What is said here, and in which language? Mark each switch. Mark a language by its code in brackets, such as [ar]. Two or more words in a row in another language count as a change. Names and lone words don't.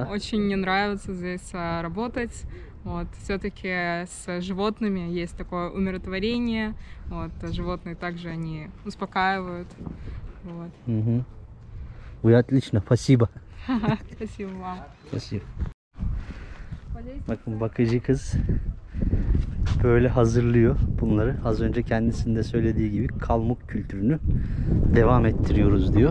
[ru] очень мне нравится здесь работать. Вот. Все-таки с животными есть такое умиротворение. Вот. Животные также они успокаивают. Вот. Угу. Вы отлично, спасибо. Спасибо вам. Спасибо. [tr] Bakın bakıcı kız böyle hazırlıyor bunları. Az önce kendisinin de söylediği gibi Kalmuk kültürünü devam ettiriyoruz diyor.